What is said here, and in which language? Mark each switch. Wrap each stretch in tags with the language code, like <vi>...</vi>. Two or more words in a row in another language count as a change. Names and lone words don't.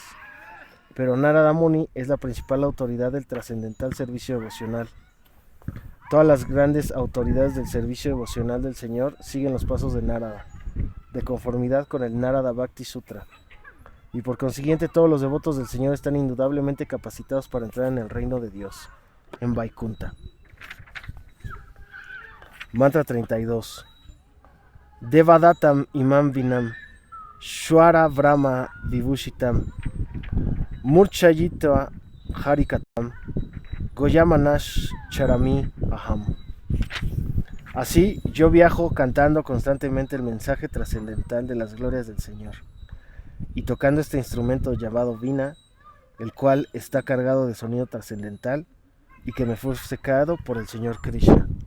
<es>Pero Narada Muni es la principal autoridad del trascendental servicio devocional. Todas las grandes autoridades del servicio devocional del Señor siguen los pasos de Narada, de conformidad con el Narada Bhakti Sutra, y por consiguiente todos los devotos del Señor están indudablemente capacitados para entrar en el reino de Dios, en Vaikunta. Mantra 32.</es> <sa>Devadatam imam vinam, Shwara Brahma Vibhushitam, Murchayitva Harikatam, Goyamanash Charami Aham.</sa> <es>Así, yo viajo cantando constantemente el mensaje trascendental de las glorias del Señor, y tocando este instrumento llamado Vina, el cual está cargado de sonido trascendental y que me fue secado por el Señor Krishna.</es>